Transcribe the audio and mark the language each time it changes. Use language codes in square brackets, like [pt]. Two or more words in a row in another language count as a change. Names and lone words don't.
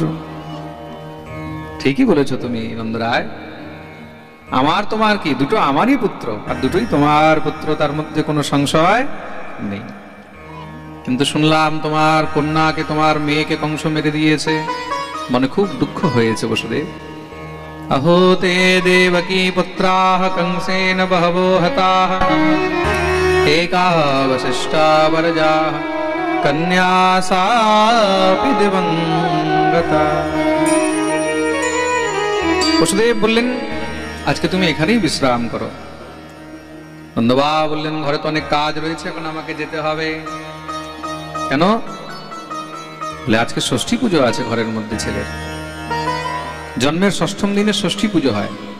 [bn] ঠিকই বলেছো তুমি নন্দরায়, আমার তোমার কি দুটো আমারই পুত্র, আর দুটোই তোমার পুত্র, তার মধ্যে কোনো সংশয় নেই। কিন্তু শুনলাম তোমার কন্যাকে, তোমার মেয়েকে কংস মেরে দিয়েছে, মনে খুব দুঃখ হয়েছে বসুদেব। [sa] अहो ते देवकी पुत्राः कंसेन बहवो हताः एका वसिष्ठा वरजाः कन्या सापि दिवंगता। [bn] বসুদেব বললেন আজকে তুমি এখানেই বিশ্রাম করো। নন্দবাবা বললেন, ঘরে তো অনেক কাজ রয়েছে, এখন আমাকে যেতে হবে। কেন? বলে আজকে ষষ্ঠী পুজো আছে ঘরের মধ্যে ছেলের। জন্মের ষষ্ঠম দিনে ষষ্ঠী পুজো হয়।